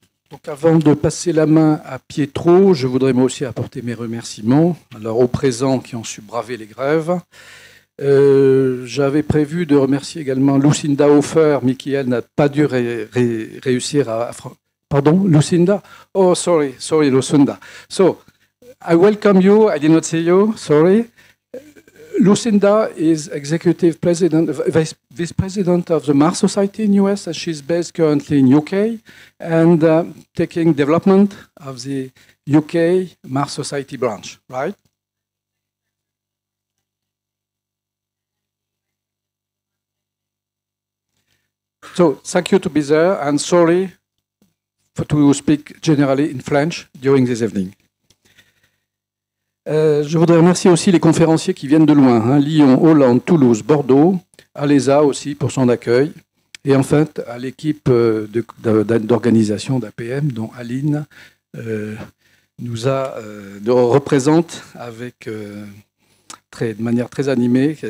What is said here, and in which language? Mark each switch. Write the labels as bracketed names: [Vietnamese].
[French] Donc avant de passer la main à Pietro, je voudrais moi aussi apporter mes remerciements aux présents qui ont su braver les grèves. J'avais prévu de remercier également Lucinda Hofer, mais qui, elle, n'a pas dû réussir à... Pardon, Lucinda? [English] Oh, sorry, Lucinda. So, I welcome you, I did not see you, sorry. Lucinda is executive president, vice president of the Mars Society in US, and she's based currently in UK, and taking development of the UK Mars Society branch, right? So, thank you to be there, and sorry to speak generally in French during this evening. [French] Je voudrais remercier aussi les conférenciers qui viennent de loin, Lyon, Hollande, Toulouse, Bordeaux, à l'ESA aussi pour son accueil, et enfin à l'équipe d'organisation d'APM, dont Aline nous représente de manière très animée.